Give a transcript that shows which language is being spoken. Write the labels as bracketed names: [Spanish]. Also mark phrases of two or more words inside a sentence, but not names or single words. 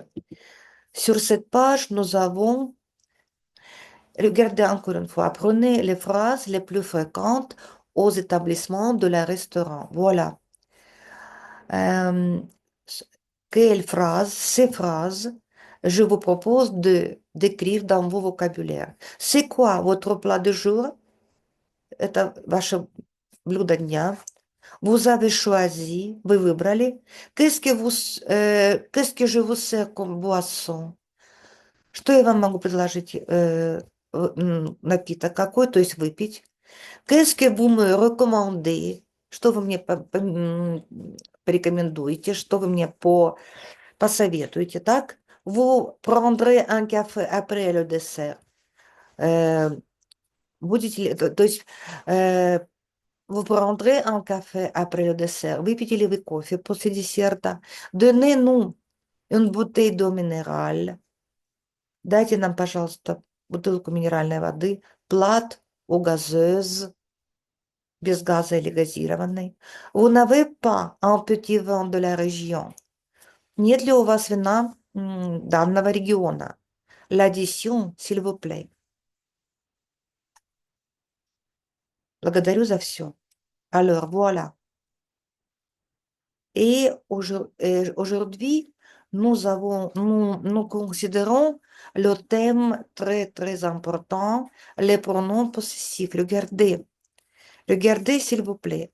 [French] Sur cette page, nous avons, regardez encore une fois, prenez les phrases les plus fréquentes aux établissements de la restaurant. Voilà. Euh, Quelles phrases, ces phrases, je vous propose de d'écrire dans vos vocabulaires. C'est quoi votre plat de jour? [Russian] Это ваше блюдо дня. [French] Vous avez choisi, [Russian] вы выбрали. [French] Qu'est-ce que je vous sers comme boisson? [Russian] Что я вам могу предложить напиток какой, то есть выпить? [French] Qu'est-ce que vous me recommandez? [Russian] Что вы мне порекомендуете? Что вы мне посоветуете, так? [French] Vous prendrez un café après le dessert. Euh, [Russian] Будете ли, то есть [French] vous prendrez un café après le dessert. [Russian] Выпьете ли вы кофе после десерта? [French] Donnez-nous une bouteille d'eau minérale. [Russian] Дайте нам, пожалуйста, бутылку минеральной воды. [French] Plate ou gazeuse, [Russian] без газа или газированной. [French] Vous n'avez pas un petit vin de la région. [Russian] Нет ли у вас вина данного региона? [French] L'addition, s'il vous plaît. [Russian] Благодарю за все. [French] Alors, voilà. Et aujourd'hui, nous considérons le thème très, très important, les pronoms possessifs. Regardez, s'il vous plaît.